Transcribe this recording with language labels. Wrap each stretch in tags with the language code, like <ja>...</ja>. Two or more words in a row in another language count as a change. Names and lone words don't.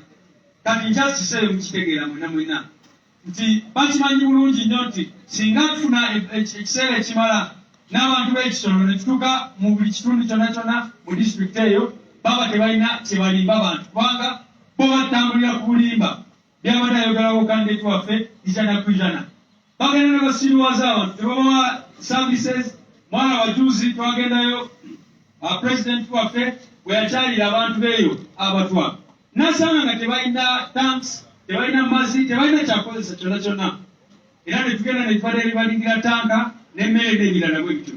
<lg>Kati nkyakiseeyo mukitegeera mwenna nti bakimanyi bulungi nnyo nti singa tufuna ekiseera ekimala n'abantu b'Ekisoro ne tutuuka mu buli kitundu kyonna mu disitulikiti eyo, baba tebalina kyebalimba abantu kubanga bo batambulira ku bulimba byabadde ayogerako kandidate waffe</lg> <rw>ijana ku ijana</rw> <lg>bagenda ne basiruwaza abantu tebabawa services. Mwana wajuzi twagendayo president waffe bwe yakyalira abantu beeyo abatwa nasanga nga tebalina tanks, tebalina mazzi, tebalina kyakozesa kyonna kyonna, era ne tugenda ne tubadde libalingira tanka n'emmere n'ebirala bwe bityo.</lg>